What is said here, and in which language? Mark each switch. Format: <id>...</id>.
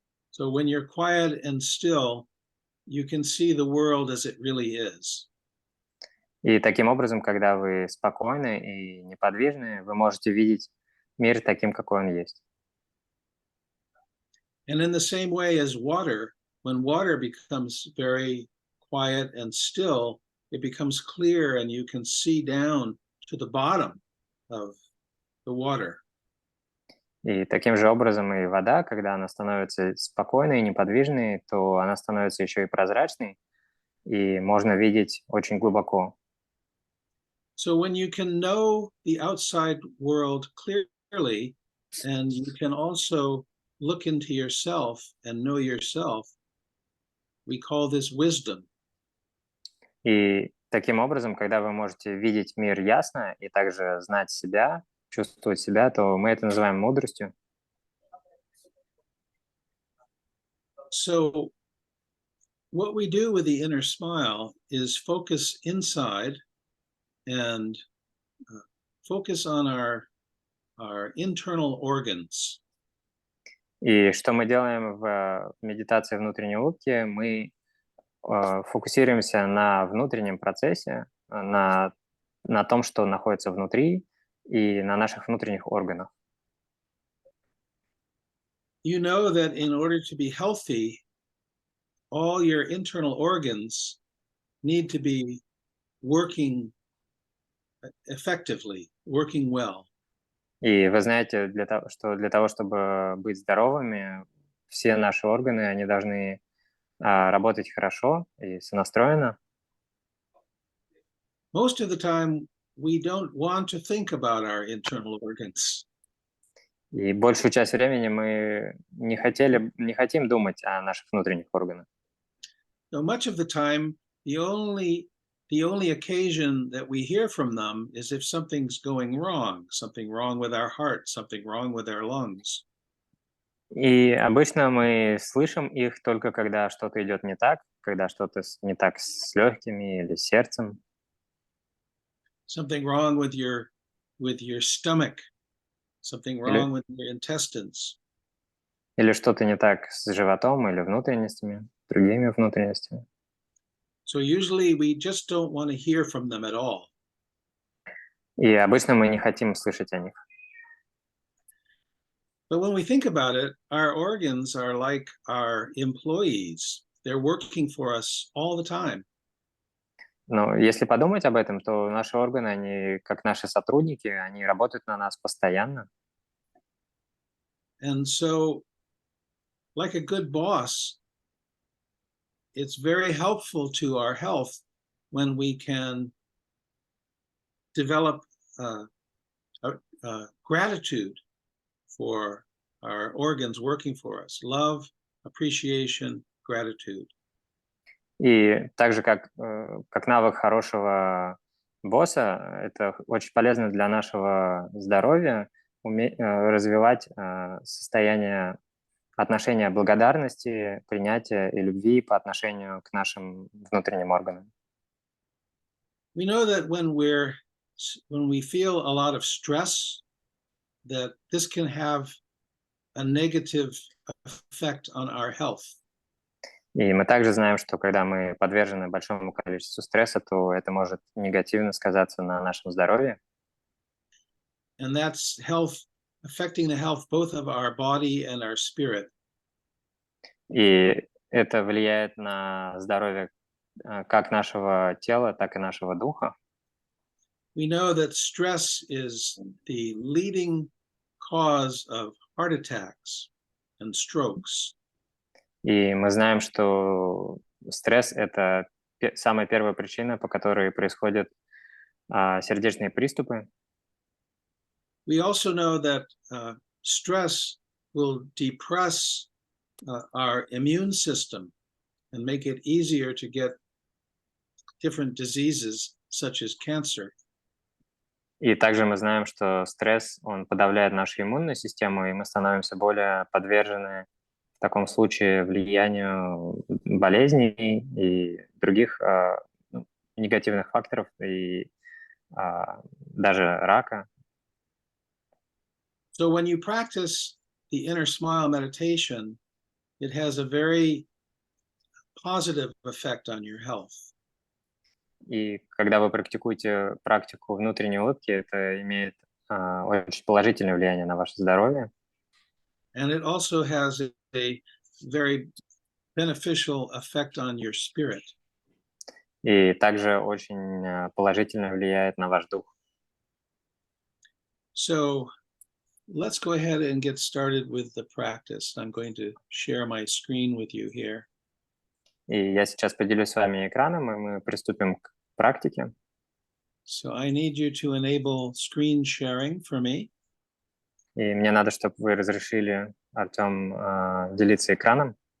<en>So when you're quiet and still, you can see the world as it really is.</en> <ru>И таким образом, когда вы спокойны и неподвижны, вы можете видеть мир таким, какой он есть.</ru> <en>And in the same way as water, when water becomes very quiet and still, it becomes clear and you can see down to the bottom of the water.</en> <ru>И таким же образом и вода, когда она становится спокойной и неподвижной, то она становится еще и прозрачной, и можно видеть очень глубоко.</ru> <en>So when you can know the outside world clearly, and you can also look into yourself and know yourself, we call this wisdom.</en> <ru>И таким образом, когда вы можете видеть мир ясно и также знать себя, чувствовать себя, то мы это называем мудростью.</ru> <en>So what we do with the inner smile is focus inside and focus on our internal organs.</en> <ru>И что мы делаем в медитации внутренней улыбки? Мы фокусируемся на внутреннем процессе, на том, что находится внутри, и на наших внутренних органах.</ru> <en>You know that in order to be healthy, all your internal organs need to be working effectively, working well.</en> <ru>И вы знаете, что для того, чтобы быть здоровыми, все наши органы, они должны работать хорошо и сонастроенно.</ru> <en>most of the time we don't want to think about our internal organs.</en> <ru>И большую часть времени мы не хотим думать о наших внутренних органах.</ru> <en>So much of the time, the only occasion that we hear from them is if something's going wrong, something wrong with our heart, something wrong with our lungs.</en> <ru>И обычно мы слышим их только когда что-то идет не так, когда что-то не так с легкими или с сердцем.</ru> <en>Something wrong with your stomach, something wrong with your intestines.</en> <ru>Или что-то не так с животом или внутренностями, другими внутренностями.</ru> <en>So usually we just don't want to hear from them at all.</en> <ru>И обычно мы не хотим слышать о них.</ru> <en>But when we think about it, our organs are like our employees. They're working for us all the time.</en> <ru>Но если подумать об этом, то наши органы, они как наши сотрудники, они работают на нас постоянно.</ru> <en>And so, like a good boss, it's very helpful to our health when we can develop gratitude for our organs working for us. Love, appreciation, gratitude.</en> <ru>И так же, как навык хорошего босса, это очень полезно для нашего здоровья развивать состояние отношения благодарности, принятия и любви по отношению к нашим внутренним органам.</ru> <en>We know that when we feel a lot of stress, that this can have a negative effect on our health.</en> <ru>И мы также знаем, что когда мы подвержены большому количеству стресса, то это может негативно сказаться на нашем здоровье.</ru> <en>And that's affecting the health both of our body and our spirit.</en> <ru>И это влияет на здоровье как нашего тела, так и нашего духа.</ru> <en>We know that stress is the leading cause of heart attacks and strokes.</en> <ru>И мы знаем, что стресс – это самая первая причина, по которой происходят сердечные приступы.</ru> <en>We also know that stress will depress our immune system and make it easier to get different diseases, such as cancer.</en> <ru>И также мы знаем, что стресс, он подавляет нашу иммунную систему, и мы становимся более подвержены в таком случае влиянию болезней и других негативных факторов, и даже рака.</ru> <en>So when you practice the inner smile meditation, it has a very positive effect on your health.</en> <ru>И когда вы практикуете практику внутренней улыбки, это имеет очень положительное влияние на ваше здоровье.</ru> <en>And it also has a very beneficial effect on your spirit.</en> <ru>И также очень положительно влияет на ваш дух.</ru> <en>So let's go ahead and get started with the practice. I'm going to share my screen with you here.</en> <ru>И я сейчас поделюсь с вами экраном, и мы приступим к практике.</ru> <en>So I need you to enable screen sharing for me.</en> <ru>И мне надо, чтобы вы разрешили, Артем, делиться экраном.</ru>